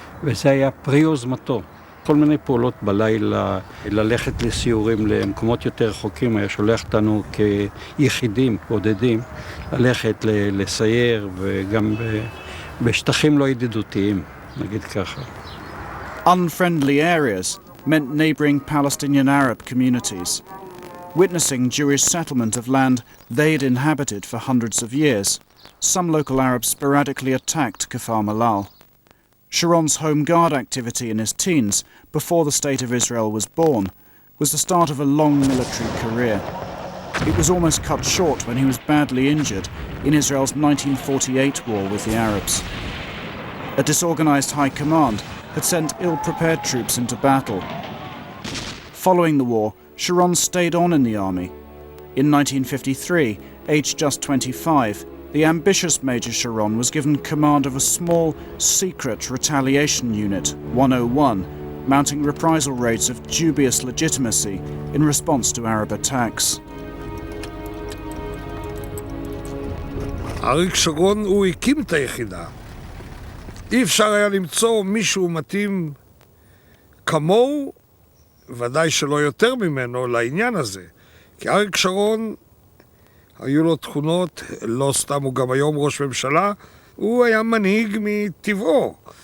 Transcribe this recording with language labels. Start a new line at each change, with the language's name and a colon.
Hebrew: וזה היה פרי יוזמתו. כל מיני פעולות בלילה, ללכת לסיורים למקומות יותר רחוקים, היה שולח אותנו כיחידים, בודדים, ללכת לסייר וגם בשטחים לא ידידותיים, נגיד ככה.
English: Unfriendly areas meant neighbouring Palestinian Arab communities, witnessing Jewish settlement of land they'd inhabited for hundreds of years. Some local Arabs sporadically attacked Kfar Malal. Sharon's Home Guard activity in his teens, before the State of Israel was born, was the start of a long military career. It was almost cut short when he was badly injured in Israel's 1948 war with the Arabs. A disorganized high command had sent ill-prepared troops into battle. Following the war, Sharon stayed on in the army. In 1953, aged just 25, the ambitious Major Sharon was given command of a small, secret retaliation unit, 101, mounting reprisal raids of dubious legitimacy in response to Arab attacks.
Hebrew: אריק שרון הוא הקים את היחידה. אי אפשר היה למצוא מישהו מתאים כמוהו, ודאי שלא יותר ממנו, לעניין הזה. כי אריק שרון היו לו תכונות, לא סתם הוא גם היום ראש ממשלה, הוא היה מנהיג מטבעו.